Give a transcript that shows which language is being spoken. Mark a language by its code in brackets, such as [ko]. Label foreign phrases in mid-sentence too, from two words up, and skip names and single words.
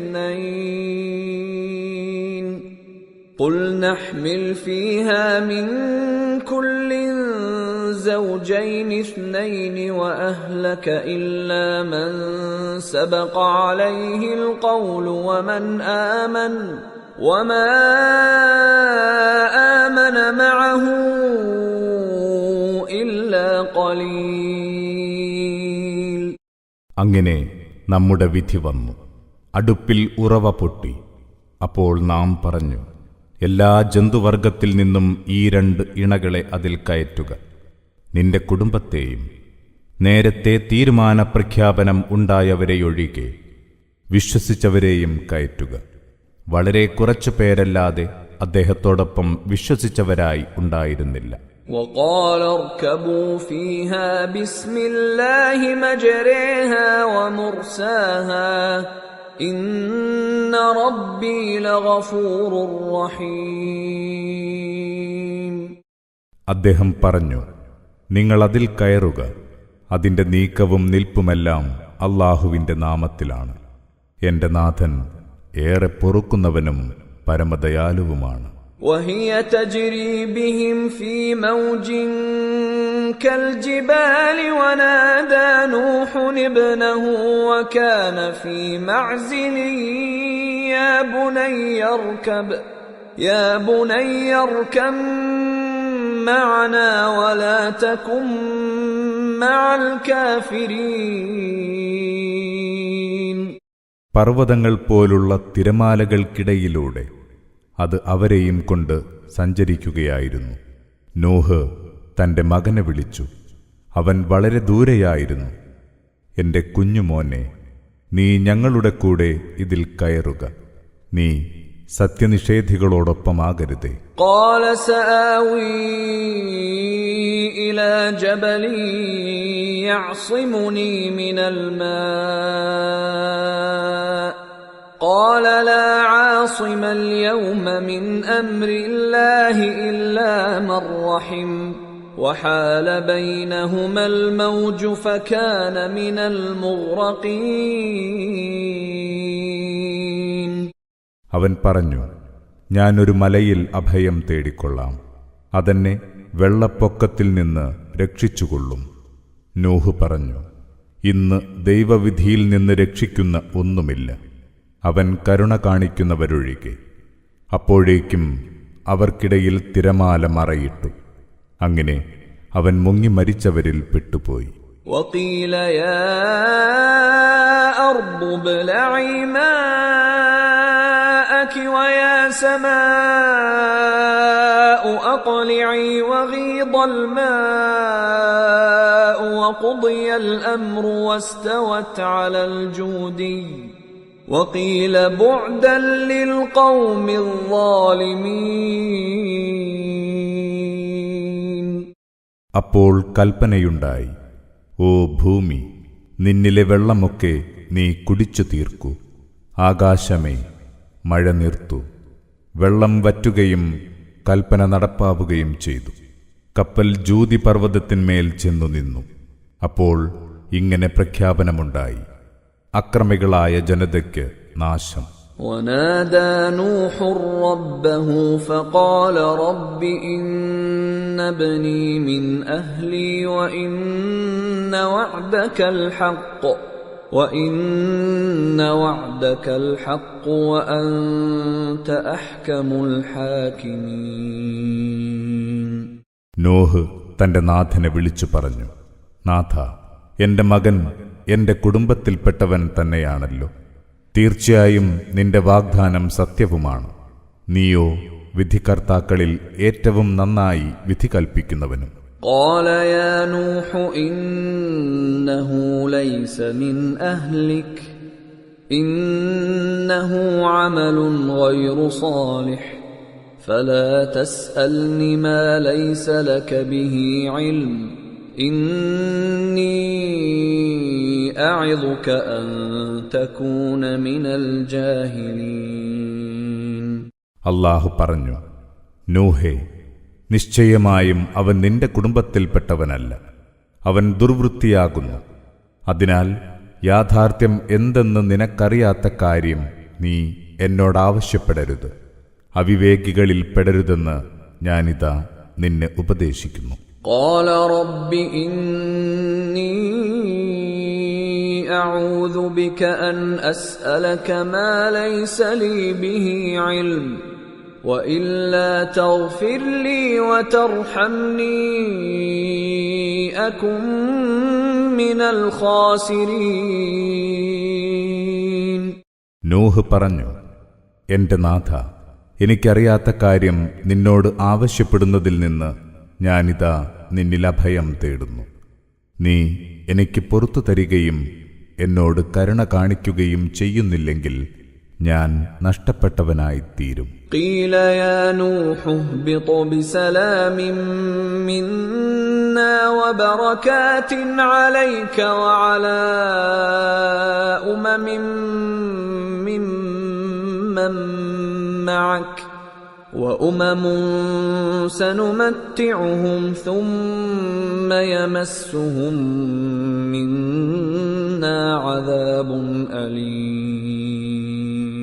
[ar] اثنين قل نحمل فيها من كل زوجين اثنين وأهلك إلا من سبق عليه القول ومن آمن وما آمن معه إلا قليل. [ml] അങ്ങനെ നമ്മുടെ വിധി വന്നു. അടുപ്പിൽ ഉറവ പൊട്ടി. അപ്പോൾ നാം പറഞ്ഞു, എല്ലാ ജന്തുവർഗത്തിൽ നിന്നും ഈ 2 ഇണകളെ അതിൽ കയറ്റുക. നിന്റെ കുടുംബത്തെയും നേരത്തെ തീരുമാനപ്രഖ്യാപനം ഉണ്ടായവരെയൊഴികെ വിശ്വസിച്ചവരെയും കയറ്റുക. വളരെ കുറച്ചു പേരല്ലാതെ അദ്ദേഹത്തോടൊപ്പം വിശ്വസിച്ചവരായി ഉണ്ടായിരുന്നില്ല. [ar] وقال اركبوا فيها بسم الله مجريها ومرساها إن ربي لغفور رحيم. [ml] അദ്ദേഹം പറഞ്ഞു, നിങ്ങൾ അതിൽ കയറുക, അതിന്റെ നീക്കവും നിൽപ്പുമെല്ലാം അല്ലാഹുവിന്റെ നാമത്തിലാണ്. എന്റെ നാഥൻ ഏറെ പൊറുക്കുന്നവനും പരമദയാലുവുമാണ്. [ar] وهي تجري بهم في موج كالجبال ونادى نوح ابنه وكان في معزل يا بني اركب معنا ولا تكن مع الكافرين. [ml] പർവ്വതങ്ങൾ പോലുള്ള തിരമാലകൾക്കിടയിലൂടെ അത് അവരെയും കൊണ്ട് സഞ്ചരിക്കുകയായിരുന്നു. നോഹ് തന്റെ മകനെ വിളിച്ചു. അവൻ വളരെ ദൂരെയായിരുന്നു. എന്റെ കുഞ്ഞുമോനെ, നീ ഞങ്ങളുടെ കൂടെ ഇതിൽ കയറുക. നീ സത്യനിഷേധികളോടൊപ്പമാകരുതേ. [ar] قال سآوي إلى جبل يعصمني من الماء قال لا عاصم اليوم من أمر الله إلا من رحم وحال بينهما الموج فكان من المغرقين. [ml] അവൻ പറഞ്ഞു, ഞാനൊരു മലയിൽ അഭയം തേടിക്കൊള്ളാം, അതെന്നെ വെള്ളപ്പൊക്കത്തിൽ നിന്ന് രക്ഷിച്ചുകൊള്ളും. നൂഹ് പറഞ്ഞു, ഇന്ന് ദൈവവിധിയിൽ നിന്ന് രക്ഷിക്കുന്ന ഒന്നുമില്ല, അവൻ കരുണ കാണിക്കുന്നവരൊഴികെ. അപ്പോഴേക്കും അവർക്കിടയിൽ തിരമാല മറയിട്ടു. അങ്ങനെ അവൻ മുങ്ങി മരിച്ചവരിൽ പെട്ടുപോയി. [ar] وقيل يا أرض ابلعي ماءك سماك ويا سماء أقلعي وغيض الماء وقضي الأمر واستوت على الجودي وقيل بعدا للقوم الظالمين. [ml] അപ്പോൾ കൽപ്പനയുണ്ടായി, ഓ ഭൂമി, നിന്നിലെ വെള്ളമൊക്കെ നീ കുടിച്ചു തീർക്കൂ. ആകാശമേ, മഴ നിർത്തൂ. വെള്ളം വറ്റുകയും കൽപ്പന നടപ്പാവുകയും ചെയ്തു. കപ്പൽ ജൂതി പർവ്വതത്തിന്മേൽ ചെന്നു നിന്നു. അപ്പോൾ ഇങ്ങനെ പ്രഖ്യാപനമുണ്ടായി, അക്രമികളായ ജനതയ്ക്ക് നാശം. [ar] ونادى نوح ربه فقال رب إن ابني من أهلي وإن وعدك الحق وأنت أحكم الحاكمين. [ml] നോഹ് തന്റെ നാഥനെ വിളിച്ചു പറഞ്ഞു, നാഥ, എന്റെ മകൻ എന്റെ കുടുംബത്തിൽപ്പെട്ടവൻ തന്നെയാണല്ലോ. തീർച്ചയായും നിന്റെ വാഗ്ദാനം സത്യവുമാണ്. നീയോ വിധികർത്താക്കളിൽ ഏറ്റവും നന്നായി വിധി കൽപ്പിക്കുന്നവനും. [ar] قال يا نوح إنه ليس من أهلك إنه عمل غير صالح فلا تسألني ما ليس لك به علم إني أعظك أن تكون من الجاهلين. [ml] അല്ലാഹു പറഞ്ഞു, നൂഹേ, നിശ്ചയമായും അവൻ നിന്റെ കുടുംബത്തിൽപ്പെട്ടവനല്ല. അവൻ ദുർവൃത്തിയാകുന്നു. അതിനാൽ യാഥാർത്ഥ്യം എന്തെന്ന് നിനക്കറിയാത്ത കാര്യം നീ എന്നോടാവശ്യപ്പെടരുത്. അവിവേകികളിൽ പെടരുതെന്ന് ഞാനിതാ നിന്നെ ഉപദേശിക്കുന്നു. [ar] قال رب إني أعوذ بك أن أسألك ما ليس لي به علم وإلا تغفر لي وترحمني أكن من الخاسرين. [ml] നൂഹ് പറഞ്ഞു, എന്റെ നാഥ, എനിക്കറിയാത്ത കാര്യം നിന്നോട് ആവശ്യപ്പെടുന്നതിൽ നിന്ന് ഞാനിതാ നിന്നിൽ അഭയം തേടുന്നു. നീ എനിക്ക് പുറത്തു തരികയും എന്നോട് കരുണ കാണിക്കുകയും ചെയ്യുന്നില്ലെങ്കിൽ ഞാൻ നഷ്ടപ്പെട്ടവനായിത്തീരും. [ar] قيل يا نوح اهبط بسلام منا وبركات عليك وعلى ممن معك وأمم سنمتعهم ثم يمسهم منا عذاب أليم.